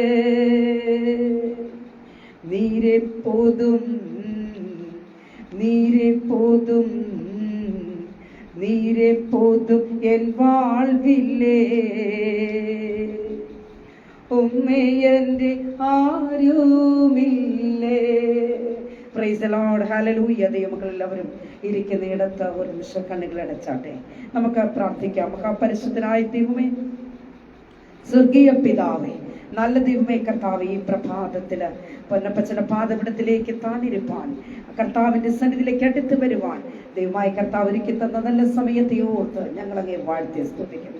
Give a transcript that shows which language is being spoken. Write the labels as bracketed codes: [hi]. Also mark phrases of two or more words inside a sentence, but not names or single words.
[ta] நீரே போதும், நீரே போதும், நீரே போதும் என் வாழ்விலே. உம்மை என்று ആരുമില്ലേ. [en] praise the Lord, [ml] ഹല്ലേലൂയ. ദൈവമക്കൾ എല്ലാവരും ഇരിക്കുന്ന ഇടത്ത് ഒരു നിമിഷം കണ്ണുകൾ അടച്ചാട്ടെ. നമുക്ക് പ്രാർത്ഥിക്കാം. മഹാപരിശുദ്ധനായ ദൈവമേ, സ്വർഗീയ പിതാവേ, നല്ല ദൈവമേ, കർത്താവ് ഈ പ്രഭാതത്തില് പൊന്നപ്പച്ചന്റെ പാദപിടത്തിലേക്ക് താണിരുപ്പാൻ, കർത്താവിന്റെ സന്നിധിയിലേക്ക് അടുത്ത് വരുവാൻ ദൈവമായ കർത്താവ് ഒരുക്കി തന്ന നല്ല സമയത്തെ ഓർത്ത് ഞങ്ങളങ്ങേ വാഴ്ത്തി സ്തുതിക്കുന്നു.